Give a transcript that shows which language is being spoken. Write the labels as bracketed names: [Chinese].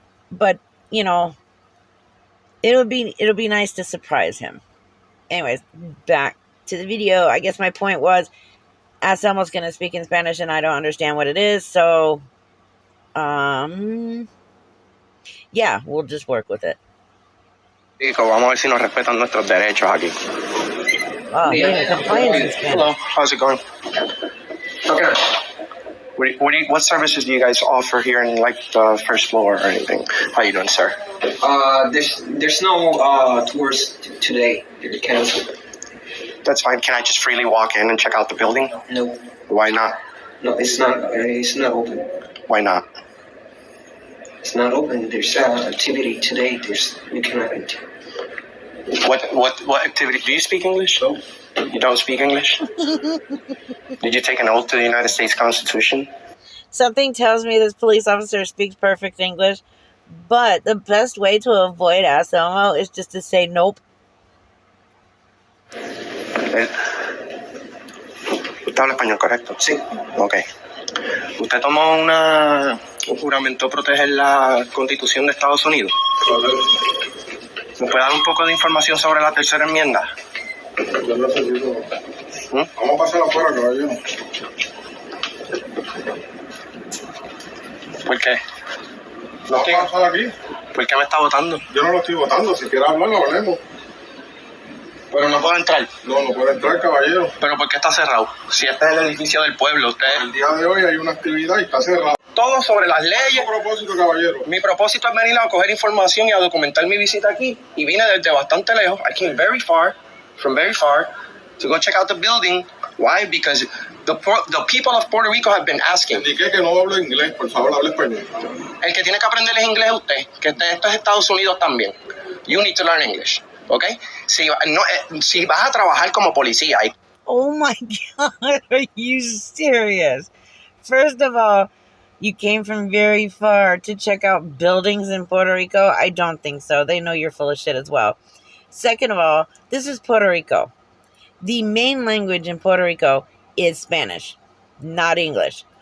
[English] But, you know, it'll be nice to surprise him. Anyways, back to the video. I guess my point was, Ask Elmo's going to speak in Spanish and I don't understand what it is. So, yeah, we'll just work with it. [Spanish] Rico, vamos a ver si nos respetan nuestros derechos aquí. Oh, [English] Hello, how's it going? Okay. What services do you guys offer here in like the first floor or anything? How you doing, sir? There's no tours today. They're canceled. That's fine. Can I just freely walk in and check out the building? No. Why not? No, it's not. It's not open. Why not? It's not open. There's activity today. You cannot enter. What activity? Do you speak English? No. You don't speak English? Did you take an oath to the United States Constitution? Something tells me this police officer speaks perfect English, but the best way to avoid Ask Elmo is just to say nope. [Spanish] ¿Usted habla español, correcto? Sí. Ok. ¿Usted tomó un juramento de proteger la Constitución de Estados Unidos? ¿Me puede dar un poco de información sobre la tercera enmienda? Yo necesito. Vamos a pasar afuera, caballero. ¿Por qué? ¿Vamos a pasar aquí? ¿Por qué me está votando? Yo no lo estoy votando. Si quiere hablar, hablemos. Pero no puedo entrar. No, no puede entrar, caballero. ¿Pero por qué está cerrado? Si este es el edificio del pueblo, usted... El día de hoy hay una actividad y está cerrado. Todo sobre las leyes. ¿Qué propósito, caballero? Mi propósito es venir a coger información y a documentar mi visita aquí. Y vine desde bastante lejos. [English] I came from very far, to go check out the building. Why? Because the people of Puerto Rico have been asking. [Spanish] Indiqué que no hablo inglés, por favor, hable español. El que tiene que aprender es inglés es usted, que esto es Estados Unidos también. [English] You need to learn English, [Spanish] ¿ok? Si vas a trabajar como policía... [English] Oh my God, are you serious? First of all, you came from very far to check out buildings in Puerto Rico? I don't think so. They know you're full of shit as well. Second of all, this is Puerto Rico. The main language in Puerto Rico is Spanish, not English.